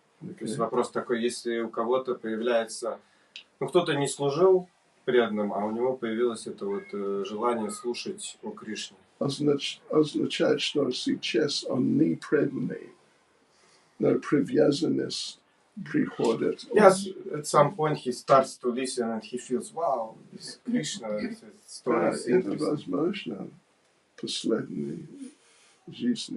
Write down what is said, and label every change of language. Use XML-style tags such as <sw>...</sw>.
<ru>То есть вопрос такой: если у кого-то появляется, кто-то не служил преданным, а у него появилось это вот желание слушать о Кришне. означает, что сейчас он не преданный, но привязанность приходит.</ru> <en>Yes, at some point he starts to listen and he feels, wow, this Krishna, this story is</en> <ru>Это</ru> <en>interesting.</en> <ru>возможно в последней жизни,</ru>